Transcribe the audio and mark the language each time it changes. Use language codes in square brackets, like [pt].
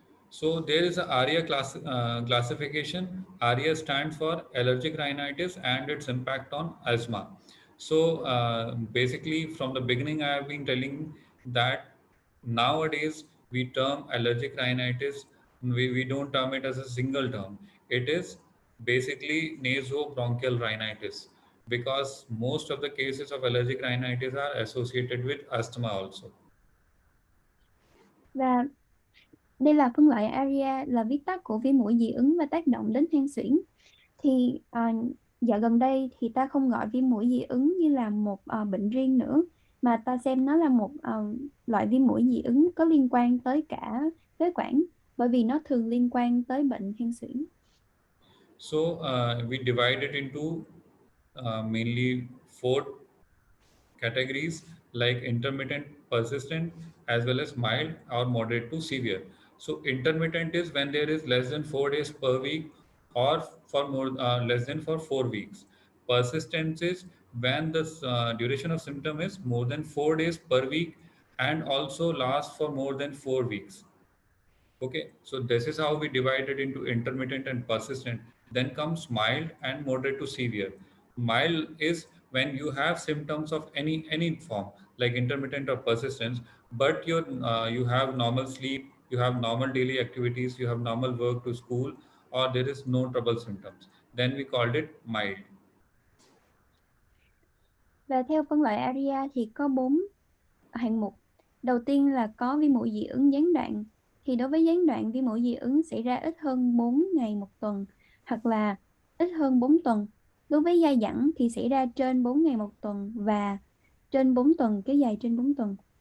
[en] So there is a ARIA classification. ARIA stands for allergic rhinitis and its impact on asthma. So basically, from the beginning, I have been telling that nowadays we term allergic rhinitis. We don't term it as a single term. It is basically nasobronchial rhinitis because most of the cases of allergic rhinitis are associated with asthma also. [vi] Và đây là phân loại ARIA, là viết tắt của viêm mũi dị ứng và tác động đến hen suyễn. Thì dạo gần đây thì ta không gọi viêm mũi dị ứng như là một bệnh riêng nữa, mà ta xem nó là một loại viêm mũi dị ứng có liên quan tới cả phế quản, bởi vì nó thường liên quan tới bệnh hen suyễn. [en] So we divide it into mainly four categories like intermittent, persistent, as well as mild or moderate to severe. So intermittent is when there is less than 4 days per week or for more less than for 4 weeks. Persistence is when the duration of symptom is more than 4 days per week and also lasts for more than 4 weeks. Okay, so this is how we divide it into intermittent and persistent. Then comes mild and moderate to severe. Mild is when you have symptoms of any form, like intermittent or persistence, but you have normal sleep, you have normal daily activities, you have normal work to school, or there is no trouble symptoms. Then we called it mild. [vi] Và theo phân loại ARIA thì có 4 hạng mục. Đầu tiên là có viêm mũi dị ứng gián đoạn. Thì đối với gián đoạn, viêm mũi dị ứng xảy ra ít hơn 4 ngày một tuần hoặc là ít hơn 4 tuần. Đối với dai dẳng thì xảy ra trên 4 ngày một tuần và trên 4 tuần, kéo dài trên 4 tuần.